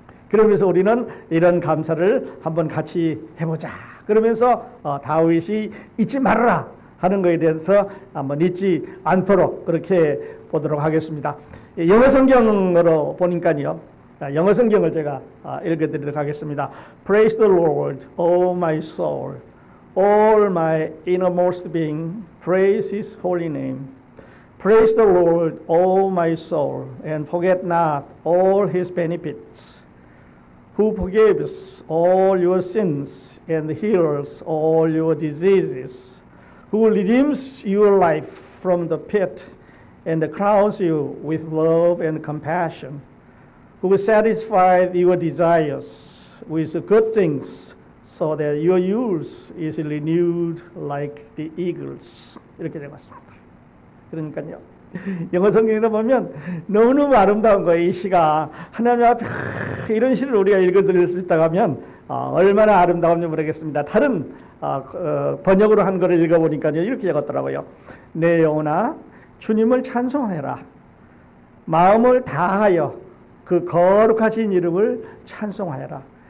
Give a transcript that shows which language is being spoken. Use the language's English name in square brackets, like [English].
[Korean] 그러면서 우리는 이런 감사를 한번 같이 해보자. 그러면서 다윗이 잊지 말아라 하는 것에 대해서 한번 잊지 않도록 그렇게 보도록 하겠습니다. 영어 성경으로 보니까요. 영어 성경을 제가 읽어드리도록 하겠습니다. [English] Praise the Lord, O my soul, all my innermost being, praise His holy name. Praise the Lord, O my soul, and forget not all His benefits, who forgives all your sins and heals all your diseases, who redeems your life from the pit and crowns you with love and compassion, who satisfies your desires with good things so that your youth is renewed like the eagles. [Korean] 이렇게 되었습니다. 그러니까요. 영어 성경에 보면 너무너무 아름다운 거예요. 이 시가 하나님 앞에 이런 시를 우리가 읽어드릴 수 있다고 하면 얼마나 아름다운지 모르겠습니다. 다른 번역으로 한 거를 읽어보니까요. 이렇게 적었더라고요. 내 영혼아 주님을 찬송하라. 마음을 다하여 그 거룩하신 이름을 찬송하여라.